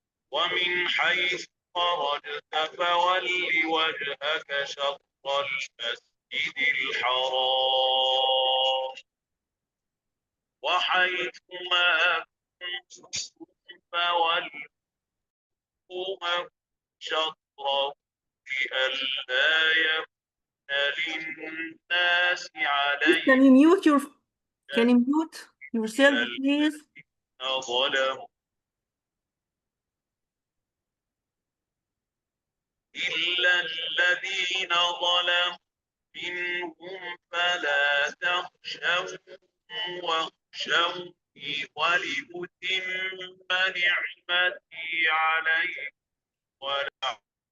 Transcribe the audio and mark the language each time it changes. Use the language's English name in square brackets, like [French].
[Arabic] ومن حيث خرجت فول وجهك شطر المسجد الحرام وحيث ما كنتم فولوا وجوهكم شطره لئلا يكون للناس [English] Can you [Arabic] عليكم [English] mute your? Can you mute yourself, please? [Arabic] ظلموا إلا الذين ظلموا منهم فلا تخشوهم واخشوني ولأتم نعمتي عليكم ولعلكم